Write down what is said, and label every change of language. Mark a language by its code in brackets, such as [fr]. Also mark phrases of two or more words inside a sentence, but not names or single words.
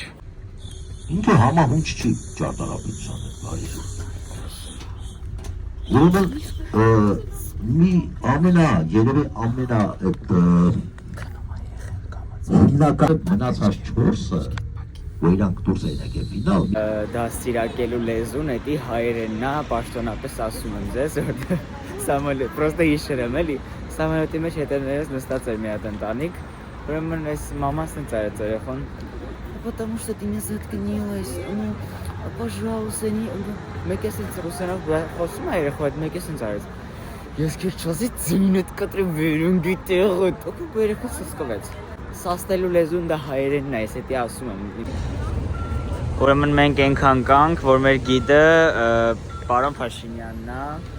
[hy] Ինքը համահունչ չի ճարտարապետության հետ, Փարիզում։ Ուրեմն մի երևի ամենա հիմնական մնացած 4-ը, որ իրանք դուրս էին եկել ֆինալ։ Դաստիարակելու լեզուն էդի հայերենն է, պաշտոնապես ասում եմ ձեզ, որ Սամոյել, պրոստը հիշել եմ էլի, Սամոյելի մեջ հետևներս նստած էր մի հատ ընտանիք, ուրեմն այս մաման սենց արեց երեխան, [ru] потому что ты меня заткнилась, ну, пожалуйста, [hy] մեկ է սենց ռուսերով խոսում է երեխա, մեկ է սենց արեց, ես քեզ չասի ծինդ կտրեմ վերուն գիտեղը, տոք երեխա սսկվեց, սաստելու լեզուն դա հայերենն է, ես էդի ասում եմ։ Ուրեմն մենք ենքան կանք, որ մեր գիդը պարոն Փաշինյանն է։